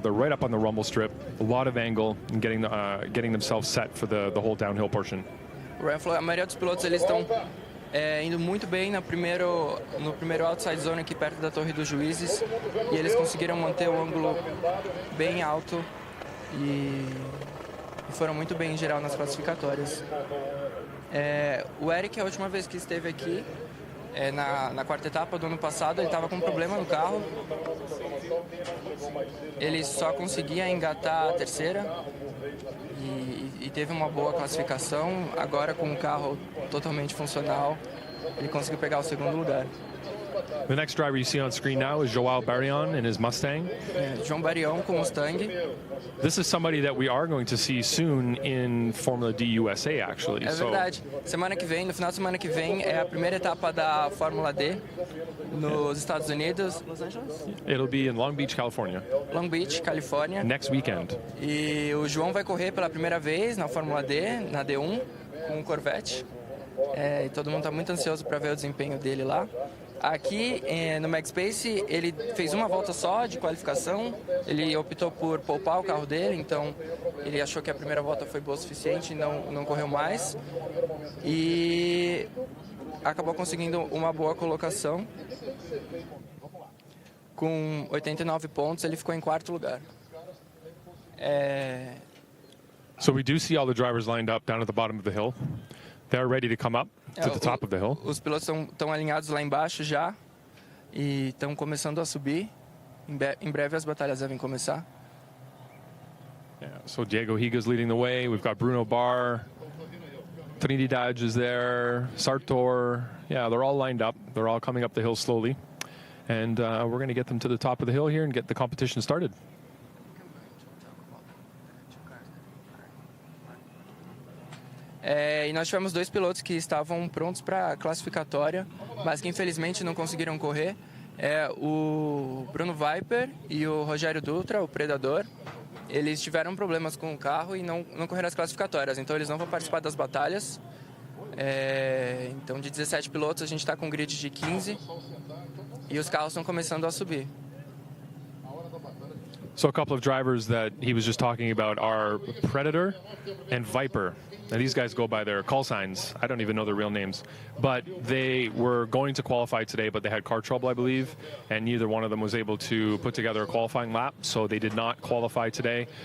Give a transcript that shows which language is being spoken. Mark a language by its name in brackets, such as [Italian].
[English] They're right up on the rumble strip, a lot of angle, and getting themselves set for the whole downhill portion. [Portuguese] O Ryan falou, a maioria dos pilotos eles estão indo muito bem no primeiro outside zone aqui perto da torre dos juízes e eles conseguiram manter o ângulo bem alto e foram muito bem em geral nas classificatórias. O Eric, a última vez que esteve aqui, Na quarta etapa do ano passado, ele estava com um problema no carro. Ele só conseguia engatar a terceira e teve uma boa classificação. Agora, com o carro totalmente funcional, ele conseguiu pegar o segundo lugar. [English] The next driver you see on screen now is Joao Barrion in his Mustang. [Portuguese] João Barrion com Mustang. [English] This is somebody that we are going to see soon in Formula D USA, actually. [Portuguese] É verdade. Semana que vem, no final de semana que vem, é a primeira etapa da Fórmula D nos Estados Unidos. Los Angeles? [English] It'll be in Long Beach, California. [Portuguese] Long Beach, Califórnia. [English] Next weekend. [Portuguese] E o João vai correr pela primeira vez na Fórmula D, na D1, com um Corvette. E todo mundo está muito ansioso para ver o desempenho dele lá. Aqui no McSpace, ele fez uma volta só de qualificação, ele optou por poupar o carro dele, então ele achou que a primeira volta foi boa o suficiente e não correu mais. E acabou conseguindo uma boa colocação. Com 89 pontos, ele ficou em quarto lugar. [English] So we do see all the drivers lined up down at the bottom of the hill. They're ready to come up to the top of the hill. [Portuguese] Os pilotos estão alinhados lá embaixo já e estão começando a subir. Em breve as batalhas devem começar. [English] Yeah, so Diego Higa's leading the way. We've got Bruno Barr, Trinidad is there, Sartor. Yeah, they're all lined up. They're all coming up the hill slowly. And we're going to get them to the top of the hill here and get the competition started. [Portuguese] E nós tivemos dois pilotos que estavam prontos para a classificatória, mas que infelizmente não conseguiram correr. O Bruno Viper e o Rogério Dutra, o Predador. Eles tiveram problemas com o carro e não correram as classificatórias, então eles não vão participar das batalhas. Então, de 17 pilotos, a gente está com um grid de 15 e os carros estão começando a subir. [English] So a couple of drivers that he was just talking about are Predator and Viper. Now these guys go by their call signs. I don't even know their real names. But they were going to qualify today, but they had car trouble, I believe, and neither one of them was able to put together a qualifying lap, so they did not qualify today.